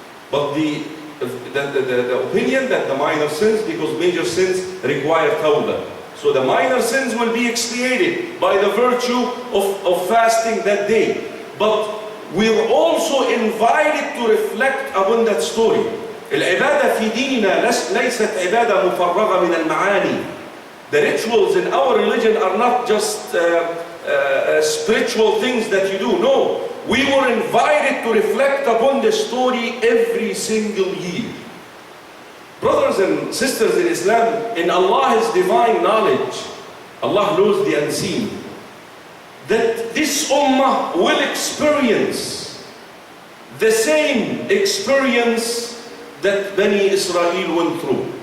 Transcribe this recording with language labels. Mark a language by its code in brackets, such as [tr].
[en] But the opinion that the minor sins, because major sins require tawbah. So the minor sins will be expiated by the virtue of fasting that day. But we're also invited to reflect upon that story. [ar] العبادة في ديننا ليست عبادة مفرغة من المعاني. [en] The rituals in our religion are not just spiritual things that you do. No, we were invited to reflect upon the story every single year. Brothers and sisters in Islam, in Allah's divine knowledge, Allah knows the unseen, that this ummah will experience the same experience that Bani Israel went through.